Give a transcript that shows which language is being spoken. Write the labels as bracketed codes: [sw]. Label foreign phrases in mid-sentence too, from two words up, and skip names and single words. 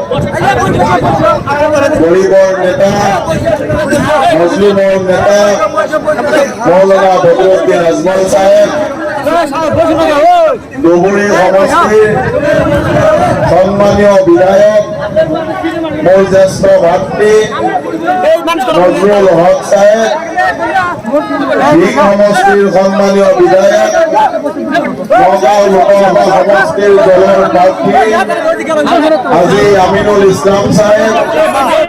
[as] গরিবর নেতা, মুসলিমৰ নেতা মৌলানা বদরুদ্দিন আজমল সাহেব, ধুবুৰী সমষ্টিৰ সম্মানীয় বিধায়ক মোৰ জ্যেষ্ঠ ভাতৃ নজরুল হক সাহেব, দিক সমষ্টিৰ সম্মানীয় বিধায়ক, নগাঁও লোকসভা সমষ্টিৰ দলৰ প্ৰাৰ্থী আজি আমিনুল ইছলাম সাহেব,